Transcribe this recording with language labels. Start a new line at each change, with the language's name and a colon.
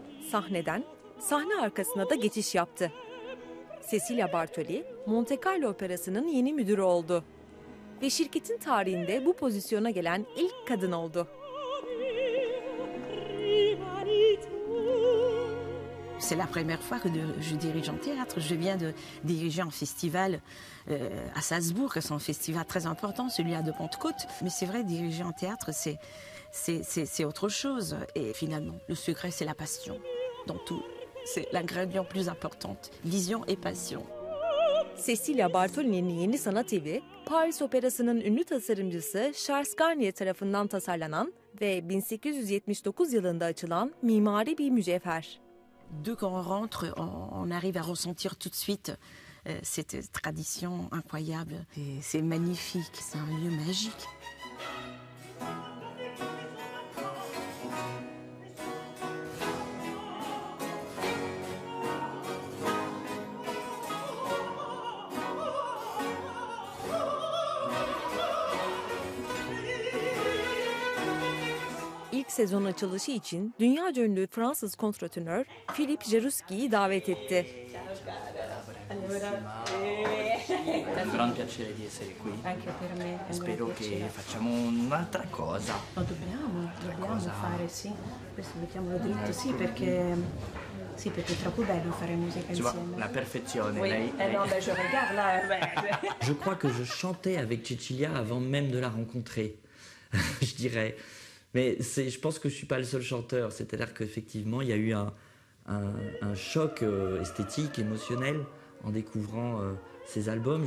Turkish: Sahneden, sahne arkasına da geçiş yaptı. Cecilia Bartoli, Monte Carlo Operası'nın yeni müdürü oldu. Ve şirketin tarihinde bu pozisyona gelen ilk kadın oldu.
French: C'est la première fois que je dirige en théâtre. Je viens de diriger un festival à Salzbourg, c'est un festival très important, celui-là de Pentecôte. Mais c'est vrai, diriger en théâtre, c'est autre chose. Et finalement, le secret, c'est la passion dans tout. C'est l'ingrédient plus important. Vision et passion.
Turkish: Cecilia Bartoli'nin yeni sanat evi, Paris Operası'nın ünlü tasarımcısı Charles Garnier tarafından tasarlanan ve 1879 yılında açılan mimari bir mücevher.
French: Dès qu'on rentre, on arrive à ressentir tout de suite cette tradition incroyable. C'est magnifique, c'est un lieu magique.
Turkish: İlk sezon açılışı için dünyaca ünlü Fransız kontratönör Philippe Jaruski'yi davet etti.
Italian: È un gran piacere di essere qui. Anche per me. Spero che facciamo un'altra cosa. Lo dobbiamo fare, sì. Questo mettiamolo dritto, sì, perché è troppo bello fare musica insieme. La perfezione,
French: Oui.
Italian: lei...
French: Non, ben je regarde là. Je crois que je chantais avec Cecilia avant même de la rencontrer, je dirais. Mais je pense que je ne suis pas le seul chanteur. C'est-à-dire qu'effectivement, il y a eu un choc esthétique, émotionnel, en découvrant ces albums.